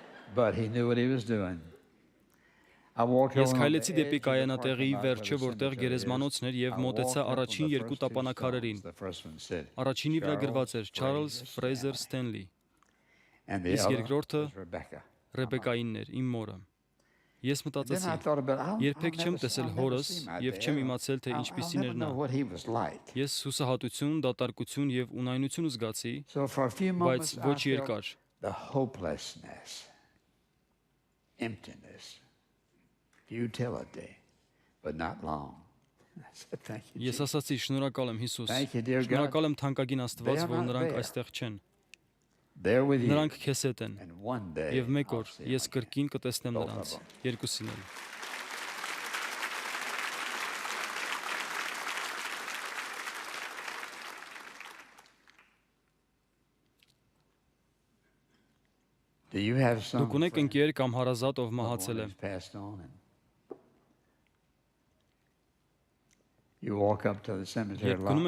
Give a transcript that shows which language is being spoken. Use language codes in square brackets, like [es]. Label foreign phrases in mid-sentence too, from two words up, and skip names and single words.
[hy] թե ինչ էր անում։ Ես քայլեցի դեպի կայանատեղի վերջը, որտեղ գերեզմանոցն էր եւ մոտեցա առաջին երկու տապանակարերին։ Առաջինի վրա գրված էր Չարլզ Սթենլի, իսկ երկրորդը Ռեբեկայինն էր, իմ մորը։ Ես մտածեցի, երբեք չեմ տեսել հորս եւ չեմ իմացել, թե ինչպիսին էր նա։ Ես հուսահատություն, դատարկություն եւ ունայնություն զգացի, բայց ոչ երկար։ [en] Futility, but not long. [hy] Ես ասացի, շնորհակալ եմ Հիսուս, շնորհակալ եմ թանկագին Աստված, որ նրանք այստեղ չեն։ Նրանք քեզ հետ են, եւ մեկ օր ես կրկին կտեսնեմ նրանց, երկուսին էլ։ Դուք ունեք ընկեր կամ հարազատ, ով մահացել է։ Երբ գնում